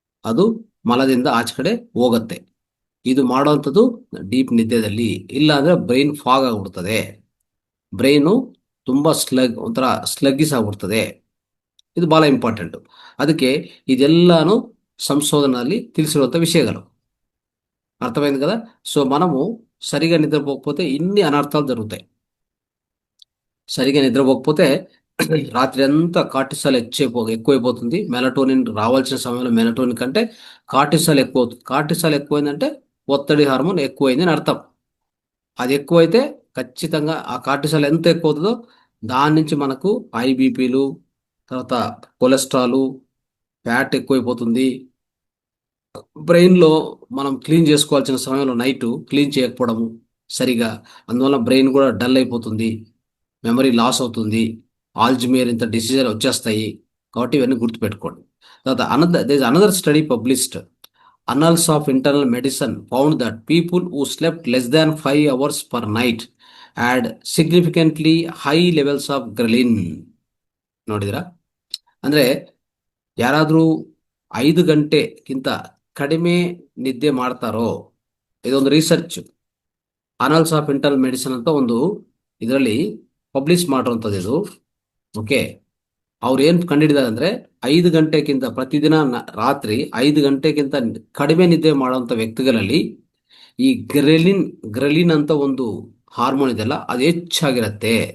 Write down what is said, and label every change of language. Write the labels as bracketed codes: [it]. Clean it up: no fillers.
[kn] ಅದು ಮಲದಿಂದ ಆಚೆ ಕಡೆ ಹೋಗತ್ತೆ. ಇದು ಮಾಡುವಂಥದ್ದು ಡೀಪ್ ನಿದ್ದೆದಲ್ಲಿ. ಇಲ್ಲ ಅಂದ್ರೆ ಬ್ರೈನ್ ಫಾಗ್ ಆಗ್ಬಿಡ್ತದೆ. ಬ್ರೈನು ತುಂಬಾ ಒಂಥರ ಸ್ಲಗ್ಗಿಸ್ ಆಗ್ಬಿಡ್ತದೆ. ಇದು ಬಹಳ ಇಂಪಾರ್ಟೆಂಟ್. ಅದಕ್ಕೆ ಇದೆಲ್ಲಾನು ಸಂಶೋಧನೆಯಲ್ಲಿ ತಿಳಿಸಿರುವಂಥ ವಿಷಯಗಳು. [te] అర్థమైంది కదా. సో మనము సరిగా నిద్రపోకపోతే ఇన్ని అనర్థాలు జరుగుతాయి. సరిగా నిద్రపోకపోతే రాత్రి అంతా కార్టిసాల్ ఎక్కువైపోతుంది. మెలటోనిన్ రావాల్సిన సమయంలో మెలటోనిన్ కంటే కార్టిసాల్ ఎక్కువ అవుతుంది. కార్టిసాల్ ఎక్కువైందంటే ఒత్తిడి హార్మోన్ ఎక్కువైంది అని అర్థం. అది ఎక్కువైతే ఖచ్చితంగా ఆ కార్టిసాల్ ఎంత ఎక్కువ అవుతుందో దాని నుంచి మనకు ఐబీపీలు, తర్వాత కొలెస్ట్రాలు, ఫ్యాట్ ఎక్కువైపోతుంది. బ్రెయిన్లో మనం క్లీన్ చేసుకోవాల్సిన సమయంలో నైట్ క్లీన్ చేయకపోవడము సరిగా, అందువల్ల బ్రెయిన్ కూడా డల్ అయిపోతుంది, మెమరీ లాస్ అవుతుంది, ఆల్జిమేర్ ఇంత డిసీజర్ వచ్చేస్తాయి. కాబట్టి ఇవన్నీ గుర్తుపెట్టుకోండి. తర్వాత [en] Another study published Annals of Internal Medicine found that people who slept less than 5 hours per night had significantly high levels of ghrelin. [kn] ನೋಡಿದ್ರಾ? ಅಂದ್ರೆ ಯಾರಾದರೂ 5 ಗಂಟೆಗಿಂತ ಕಡಿಮೆ ನಿದ್ದೆ ಮಾಡ್ತಾರೋ, ಇದೊಂದು ರಿಸರ್ಚ್ ಅನಲ್ಸ್ ಆಫ್ ಇಂಟರ್ನಲ್ ಮೆಡಿಸಿನ್ ಅಂತ ಒಂದು ಇದರಲ್ಲಿ ಪಬ್ಲಿಷ್ ಮಾಡಿರುವಂಥದ್ದು ಇದು. ಓಕೆ, ಅವ್ರು ಏನು ಕಂಡಿಡಿದಾರೆ ಅಂದ್ರೆ 5 ಗಂಟೆಗಿಂತ ಪ್ರತಿದಿನ ರಾತ್ರಿ 5 ಗಂಟೆಗಿಂತ ಕಡಿಮೆ ನಿದ್ದೆ ಮಾಡುವಂಥ ವ್ಯಕ್ತಿಗಳಲ್ಲಿ ಈ ಗ್ರೆಲಿನ್ ಅಂತ ಒಂದು ಹಾರ್ಮೋನ್ ಇದೆಲ್ಲ ಅದು ಹೆಚ್ಚಾಗಿರತ್ತೆ.